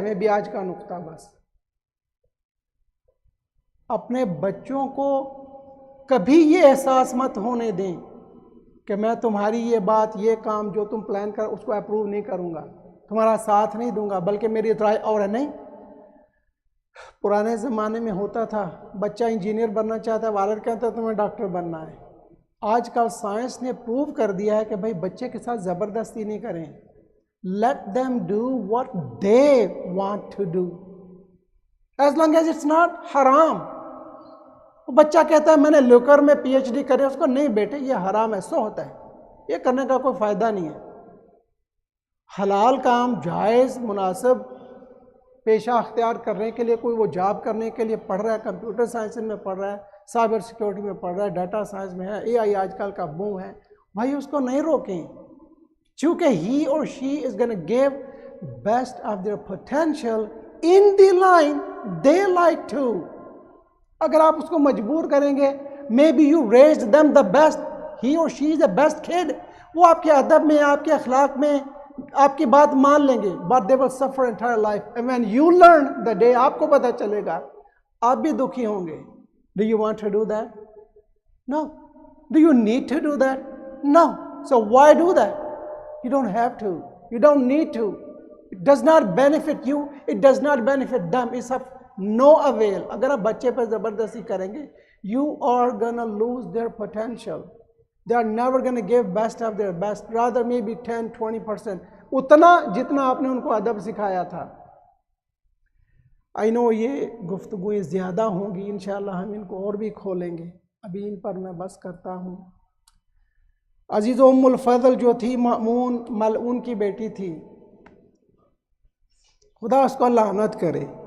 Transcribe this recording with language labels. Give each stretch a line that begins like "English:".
Urdu: میں بھی آج کا نقطہ بس، اپنے بچوں کو کبھی یہ احساس مت ہونے دیں کہ میں تمہاری یہ بات، یہ کام جو تم پلان کر اس کو اپروو نہیں کروں گا، تمہارا ساتھ نہیں دوں گا، بلکہ میری رائے اور ہے. نہیں، پرانے زمانے میں ہوتا تھا بچہ انجینئر بننا چاہتا ہے، والد کہتا ہے تمہیں ڈاکٹر بننا ہے. آج کل سائنس نے پروو کر دیا ہے کہ بھائی بچے کے ساتھ زبردستی نہیں کریں.
English: let them do what they want to do as long as it's not حرام.
Urdu: بچہ کہتا ہے میں نے لیکر میں پی ایچ ڈی کرے، اس کو نہیں بیٹے یہ حرام ہے، سو ہوتا ہے، یہ کرنے کا کوئی فائدہ نہیں ہے. حلال کام، جائز مناسب پیشہ اختیار کرنے کے لیے، کوئی وہ جاب کرنے کے لیے پڑھ رہا ہے، کمپیوٹر سائنس میں پڑھ رہا ہے، سائبر سیکیورٹی میں پڑھ رہا ہے، ڈیٹا سائنس میں ہے، اے آئی آج کل کا بوم ہے، بھائی اس کو نہیں روکیں.
English: چونکہ he or she is going to give best of their potential in the line they like to.
Urdu: اگر آپ اس کو مجبور کریں گے
English: maybe you raised them the best, he or she is the best kid،
Urdu: وہ آپ کے ادب میں، آپ کے اخلاق میں آپ کی بات مان لیں گے،
English: but they will suffer entire life. and when you learn the day
Urdu: آپ کو پتہ چلے گا، آپ بھی دکھی ہوں گے.
English: do you want to do that? no. do you need to do that? no. so why do that? you don't have to, you don't need to. it does not benefit you, it does not benefit them. it's of no avail.
Urdu: اگر آپ بچے پہ زبردستی کریں گے
English: you are gonna lose their potential. they are never gonna give best of their best, rather maybe 10-20%،
Urdu: اتنا جتنا آپ نے ان کو ادب سکھایا تھا.
English: I know
Urdu: یہ گفتگویں زیادہ ہوں گی، انشاءاللہ ہم ان کو اور بھی کھولیں گے، ابھی ان پر میں بس کرتا ہوں. عزیز ام الفضل جو تھی مأمون ملعون کی بیٹی تھی، خدا اس کو لعنت کرے.